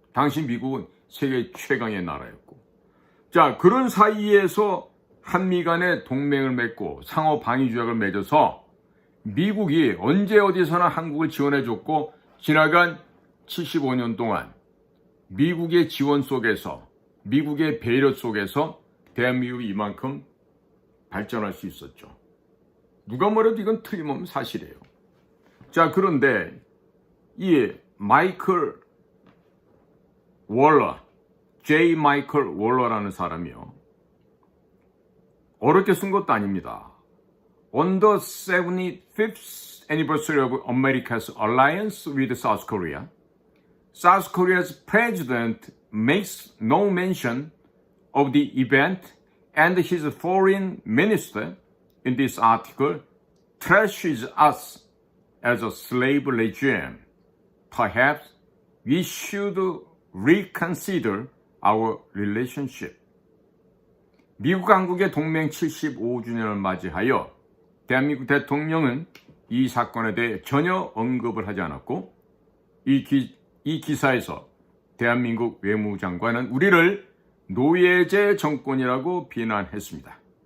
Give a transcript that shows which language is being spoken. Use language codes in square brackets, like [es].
[ko] 당시 미국은 세계 최강의 나라였고. 자, 그런 사이에서 한미 간의 동맹을 맺고 상호 방위 조약을 맺어서 미국이 언제 어디서나 한국을 지원해줬고, 지나간 75년 동안 미국의 지원 속에서, 미국의 배려 속에서 대한민국이 이만큼 발전할 수 있었죠. 누가 뭐래도 이건 틀림없는 사실이에요. 자, 그런데 이 마이클 월러, J. 마이클 월러라는 사람이요, 어렵게 쓴 것도 아닙니다. [en] On the 75th anniversary of America's alliance with South Korea, South Korea's president makes no mention of the event, and his foreign minister in this article trashes us as a slave regime. Perhaps we should reconsider our relationship. [ko] 미국 한국의 동맹 75주년을 맞이하여 대한민국 대통령은 이 사건에 대해 전혀 언급을 하지 않았고, 이 기사에서 대한민국 외무장관은 우리를 노예제 정권이라고 비난했습니다.